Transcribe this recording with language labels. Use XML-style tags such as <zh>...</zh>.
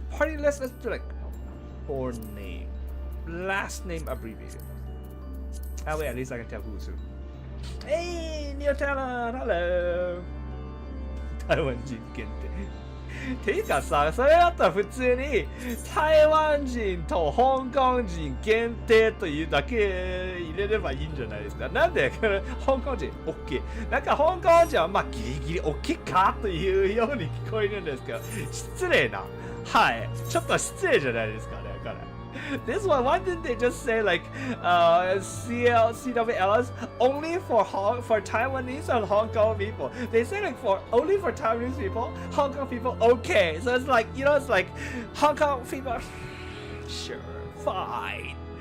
<en>Party list, let's do like full name. Last name abbreviated. Oh, wait, at least I can tell who's who. Hey, New Talent, hello.</en> <ja>台湾人限定。ていうかさ、それだったら普通に台湾人と香港人限定というだけ入れればいいんじゃないですか。なんで香港人 OK。なんか香港人はまあギリギリ OK かというように聞こえるんですけど、失礼な。はい。ちょっと失礼じゃないですかね。これ。</ja> <en>This one, why didn't they just say like CWLs only for Taiwanese and Hong Kong people? They say like only for Taiwanese people, Hong Kong people, okay. So it's like, you know, it's like Hong Kong people, sure, fine.</en>